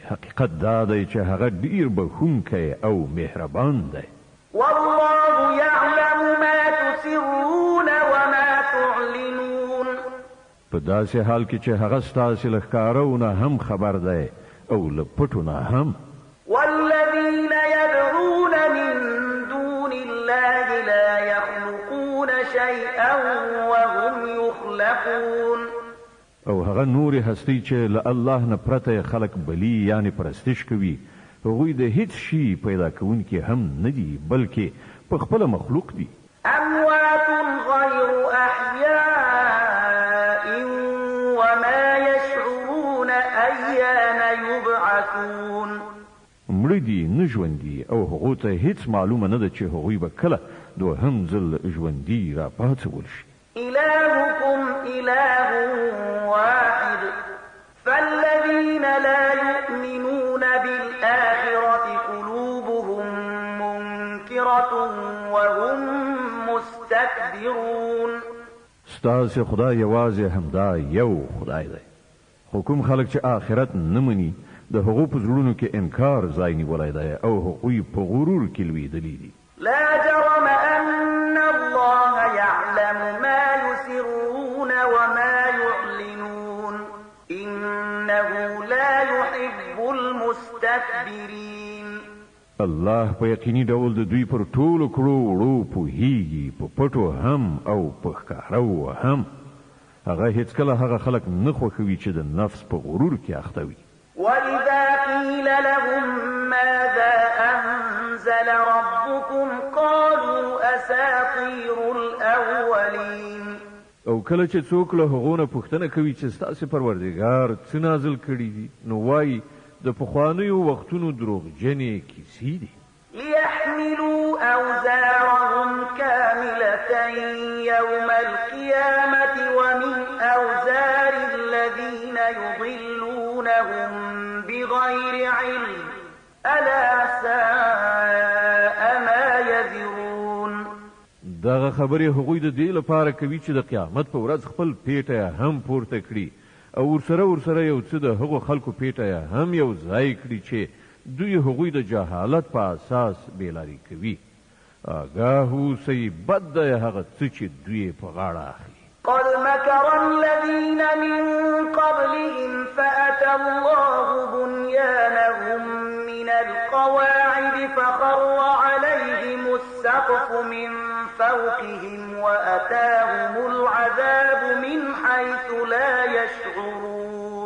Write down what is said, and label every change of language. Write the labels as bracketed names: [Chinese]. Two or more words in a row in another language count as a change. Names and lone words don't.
[Pashto] حقیقت دا دی چې هغه ډیر بخښونکی او مهربان دی. [Arabic] والله يعلم ما تسرون وما تعلنون. [Pashto] په داسې حال کې چې هغه ستاسو له ښکارونه هم خبر دی او له پټو نه هم. [Arabic] والذين يدعون من دون الله لا يخلقون شيئا وهم يخلقون. [Pashto] او هغه نورې هستۍ چې له الله نه پرته خلق بلی یعنی پرستش کوي هغوی د هیڅ شي پیدا کوونکي هم نه دي بلکې په خپله مخلوق دي. [Arabic] أموات غير أحياء وما يشعرون أيان يبعثون. [Pashto] مړه دي نه ژوندي او هغو ته هیڅ معلومه نه ده چې هغوی به کله دوهم ځل ژوندي را پاڅول شي. [Arabic] إلهكم إله واحد فالذين لا يؤمنون بالآخرة قلوبهم منكرة وهم مستكبرون. [Pashto] ستاسو خدای یوازې همدا یو خدای دی خو کوم خلک چې آخرت نه مني د هغو په زړونو کې انکار ځای نیولی دی او هغوی په غرور کې لویدلي دي. [Arabic] لا جرم أن الله يعلم ما يسرون وما يعلنون إنه لا يحب المستكبرين. [Pashto] الله په یقیني ډول د دوی پر ټولو کړو وړو پوهیږي په پټو هم او په ښکارو هم. هغه هیڅکله هغه خلک نه خوښوي چې د نفس په غرور کې اخته وي. [Arabic] وإذا قيل لهم ماذا أنزل ربكم قالوا أساطير الأولين. [Pashto] او کله چې څوک له هغو نه پوښتنه کوي چې ستاسو پروردګار څه نازل کړي دي نو وایي د پخوانیو وختونو دروغجنې کیسې دي. [Arabic] ليحملوا أوزارهم كاملة يوم القيامة ومن أوزار الذين يضلونهم بغير علم ألا ساء ما يزرون. [Pashto] دغه خبرې هغوی د دې لپاره کوي چې د قیامت په ورځ خپل پیټه هم پورته کړي او ورسره یو څه د هغو خلکو پیټه هم یو ځای کړي چې دوی هغوی د جهالت په اساس بیلاری کوي. آگاه اوسئ بد دی هغه څه چې دوی په غاړه اخلي. [Arabic] قد مكر الذين من قبلهم فأتى الله بنيانهم من القواعد فخر عليهم السقف من فوقهم وأتاهم العذاب من حيث لا يشعرون.